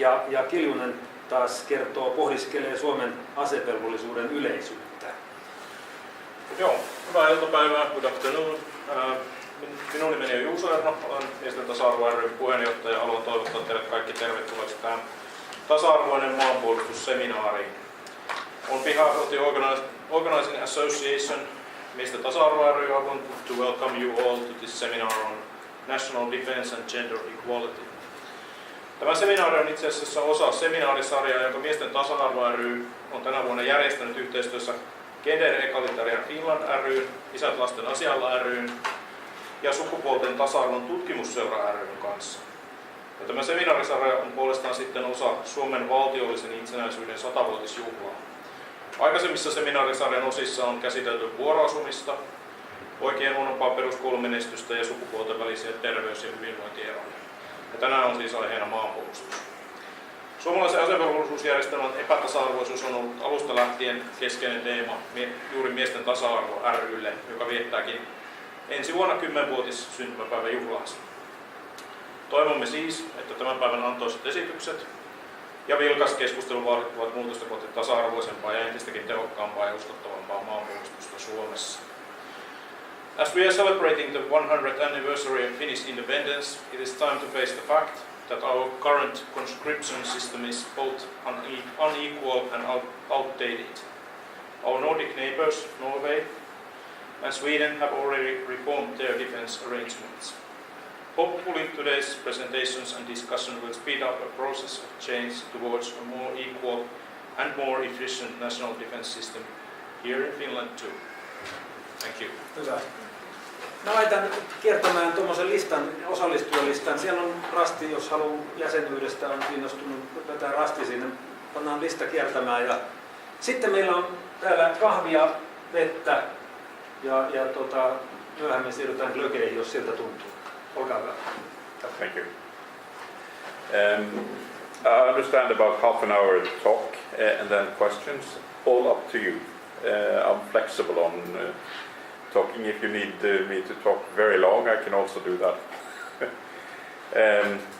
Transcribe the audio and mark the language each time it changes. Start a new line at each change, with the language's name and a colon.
Finnish: Ja Kiljunen taas pohdiskelee Suomen asevelvollisuuden yleisyyttä. Joo, hyvää iltapäivää,
English: good afternoon.
Finnish: Minun nimeni on Juuso Erno, olen miesten tasa-arvo ryn puheenjohtaja ja haluan toivottaa teille kaikki tervetulleeksi tähän tasa-arvoinen maanpuolustusseminaariin.
English: On behalf of the organizing association, Miesten tasa-arvo ry, I want to welcome you all to this seminar on national defense and gender equality.
Finnish: Tämä seminaari on itse asiassa osa Seminaarisarjaa, jonka Miesten tasa-arvo ry on tänä vuonna järjestänyt yhteistyössä Gender Egalitarian Finland ryn, Isät lasten asialla ryn ja Sukupuolten tasa-arvon tutkimusseura ryn kanssa. Ja tämä seminaarisarja on puolestaan sitten osa Suomen valtiollisen itsenäisyyden 100-vuotisjuhlaa. Aikaisemmissa seminaarisarjan osissa on käsitelty vuoroasumista, poikien huonompaa peruskoulumenestystä ja sukupuolten välisiä terveys- ja hyvinvointieroja. Ja tänään on siis aiheena maanpuolustus. Suomalaisen asevelvollisuusjärjestelmän epätasa-arvoisuus on ollut alusta lähtien keskeinen teema juuri Miesten tasa-arvo ry:lle, joka viettääkin ensi vuonna 10-vuotis syntymäpäivän juhlaansa. Toivomme siis, että tämän päivän antoiset esitykset ja vilkas keskustelu vaativat muutosta kohti tasa-arvoisempaa ja entistäkin tehokkaampaa ja uskottavampaa maanpuolustusta Suomessa.
English: As we are celebrating the 100th anniversary of Finnish independence, it is time to face the fact that our current conscription system is both unequal and outdated. Our Nordic neighbors, Norway and Sweden, have already reformed their defense arrangements. Hopefully today's presentations and discussion will speed up a process of change towards a more equal and more efficient national defense system here in Finland too. Thank you.
Finnish: Hyvä. Mä laitan kiertämään tuommoisen osallistujalistan. Siellä on rasti, jos haluaa jäsenyydestä, on kiinnostunut vetää rasti sinne. Pannaan lista kiertämään. Ja sitten meillä on täällä kahvia, vettä ja myöhemmin siirrytään glögeihin, jos siltä tuntuu. Olkaa hyvä.
English: Thank you. I understand about half an hour talk and then questions. All up to you. I'm flexible on talking. If you need me to talk very long, I can also do that.